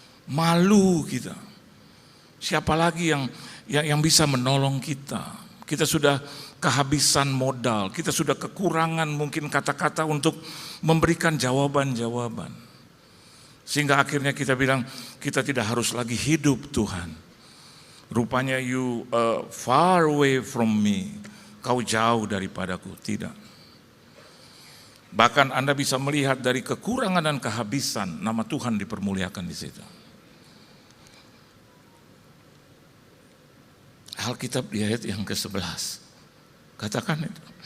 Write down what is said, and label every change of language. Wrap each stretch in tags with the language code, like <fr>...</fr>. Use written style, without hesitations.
<id>Malu kita. Siapa lagi yang bisa menolong kita? Kita sudah kehabisan modal, kita sudah kekurangan mungkin kata-kata untuk memberikan jawaban-jawaban. Sehingga akhirnya kita bilang, kita tidak harus lagi hidup, Tuhan. Rupanya</id> <en>you far away from me.</en> <id>Kau jauh daripadaku. Tidak. Bahkan Anda bisa melihat dari kekurangan dan kehabisan, nama Tuhan dipermuliakan di situ. Alkitab di ayat yang ke-11 katakan itu.</id>